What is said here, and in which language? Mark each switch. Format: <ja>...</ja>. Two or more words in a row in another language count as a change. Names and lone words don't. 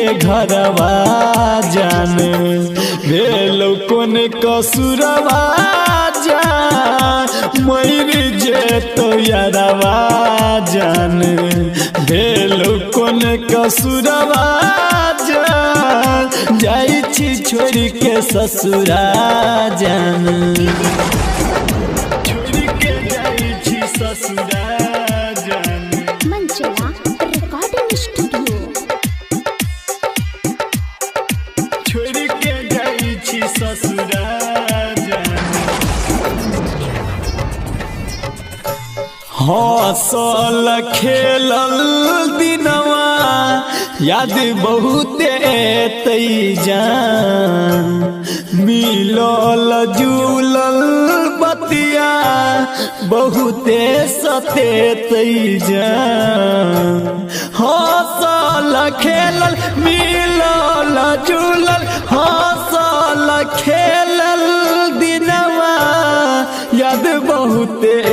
<mai>घरवा जान भेलो कोन कसुरवा जान मर जे तो यारवा जान भेलो कोन कसुरवा जान जाई छी छोड़ के ससुरा जान छोड़ के जाई छी ससुरा</mai> <en>Manchala recording studio</en> <mai>छोड़ के जाई छी ससुरा हसल खेलल दिनवा याद बहुते जान मिलल जुलल बतिया बहुते सते जान हसल खेलल मिलल जुलल हसल खेलल दिनवा याद बहुते</mai>